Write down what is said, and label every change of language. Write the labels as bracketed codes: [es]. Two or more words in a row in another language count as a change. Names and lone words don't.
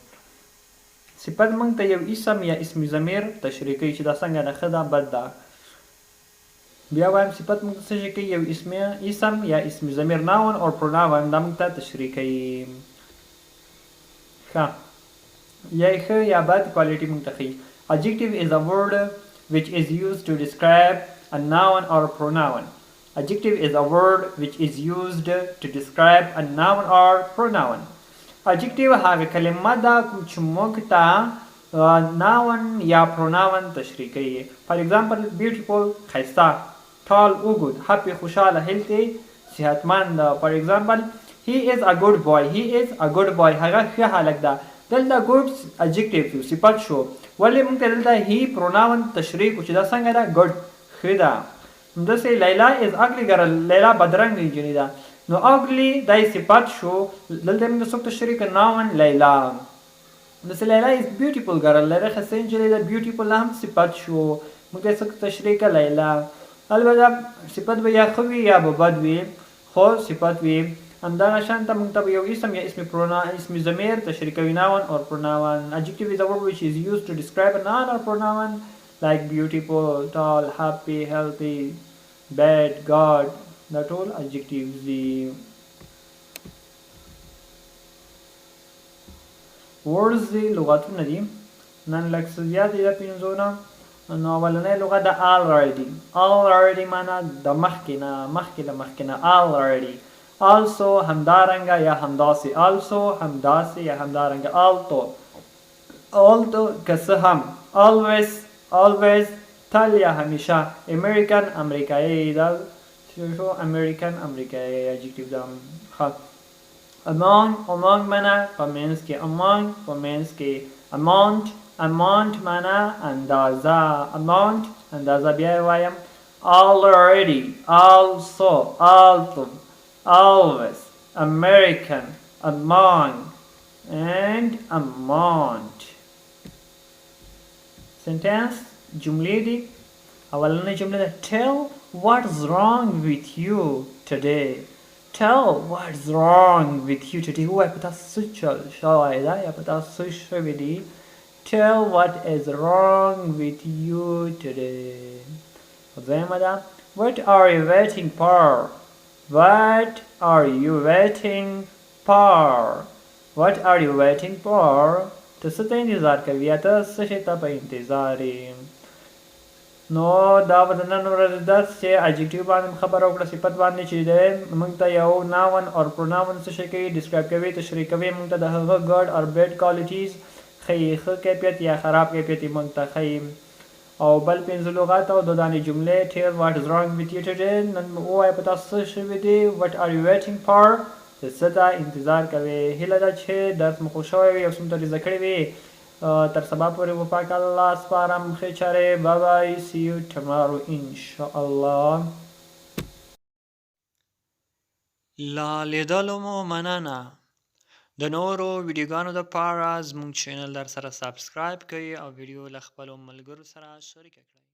[ps] صفت موږ ته یو اسم یا اسم ضمیر تشریح کوي چې دا څنګه ده، ښه ده بد ده. بیا وایم صفت موږ ته څه شي کوي، یو اسم یا اسم ضمیر ناون او پروناون دا موږ ته تشریح کوي. ښه یا ښه یا بد کوالټي موږ ته ښیي. [en] Adjective is a word which is used to describe a noun or a pronoun. Adjective is a word which is used to describe a noun or pronoun. [ps] Adjective هغه کلمه ده کوم چې موږ ته noun یا pronoun تشریح کوي. [en] For example, beautiful ښایسته، tall اوږد، happy خوشحاله، [ps] healthy صحتمند. [en] For example, he is a good boy. He is a good boy. [ps] هغه ښه هلک ده. دلته [en] good adjective [ps] شو، صفت شو. ولې موږ ته دلته [en] he pronoun [ps] تشریح کړو چې دا څنګه ده، good ښه ده. [en] همداسې لیلا is ugly girl. [ps] لیلا بدرنګه نجلۍ ده. نو ugly دا صفت شو، دلته موږ څوک تشریح کړو، noun لیلا. [en] همداسې لیلا is beautiful girl. [ps] لیلا ښایسته نجلۍ ده. beautiful هم صفت شو، موږ ته څوک تشریح کړو، لیلا. البته صفت به یا ښه وي یا به بد وي، خو صفت وي. همدغه شانته موږ ته یو اسم یا اسم ضمیر تشریح کوي، [en] noun or pronoun. Adjective is a word which is used to describe a noun or pronoun like beautiful, tall, happy, healthy, bad, God. [ps] دا ټول adjectives دي. words دي، لغاتونه دي. نن لږ څه زیات دي د پنځو نه. نو اولنۍ لغت د already معنا د مخکې نه already. also همدارنګه یا همداسې، also همداسې یا همدارنګه. although که څه هم. always تل یا همیشه. American امریکایي، دا شو American امریکایي adjective ده. among معنا په منځ کې، among په منځ کې. amount معنا اندازه، اندازه. [en] بیا وایم already، also، although، always، American، among and amount. [ps] sentence جملې دي. اولنۍ جمله ده [en] tell what's wrong with you today. tell what's wrong with you today. [ps] وایي په تاسو څه چل شوی ده یا په تاسو څه شوي دي. [en] tell what is wrong with you today. [ps] دویمه ده [en] what are you waiting for. what are you waiting for. what are you waiting for. [ps] ته څه ته انتظار کوي یا ته څه شي ته په انتظار یې. نو دا به د نن ورځې درس چې adjective باندې خبره وکړه، صفت باندې چې دی موږ ته یو [en] noun or pronoun [ps] څه شي کوي، describe کوي، تشریح کوي. موږ ته د هغه [en] good or bad qualities [ps] ښیي، ښه کیفیت یا خراب کیفیت یې موږ ته ښیي. او بل پنځه لغات او دو دانې جملې [en] tell what is wrong with you today. [ps] نن ووایه په تاسو څه شوي دي. [en] what are you waiting for. [ps] ته څه ته انتظار کوې. هیله ده چې درس مو خوښ شوی وي او څومره زده کړی وي. تر سبا پورې په پاک الله سپارم. ښې چارې. [en] bye bye. see you tomorrow انشاءالله. [ps] لا لیدلو مو مننه. د نورو ویډیوګانو دپاره زموږ چینل در سره سبسکرایب کړئ او ویډیو له خپلو ملګرو سره شریکه کړئ.